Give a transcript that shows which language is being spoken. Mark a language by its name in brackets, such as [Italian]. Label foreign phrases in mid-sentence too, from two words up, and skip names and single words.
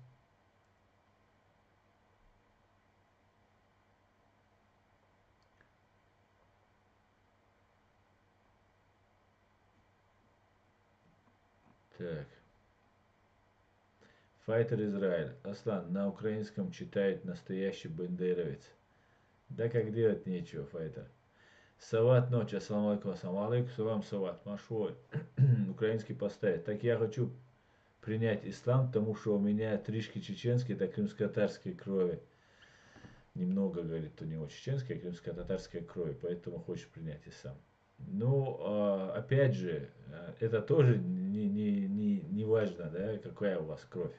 [Russian] Так. Файтер Израиль. Аслан, на украинском читает настоящий бендеровец. Да как делать нечего, Файтер. Сават ночь, [Arabic] السلام عليكم، السلام عليكم، سلام сават، машой. [Russian] Украинский поставить. Так я хочу принять ислам, потому что у меня тришки чеченской, да крымско-татарской крови. Немного, говорит, у него чеченской, крымско-татарской крови, поэтому хочешь принять ислам. Ну, опять же, это тоже не важно, да, какая у вас кровь.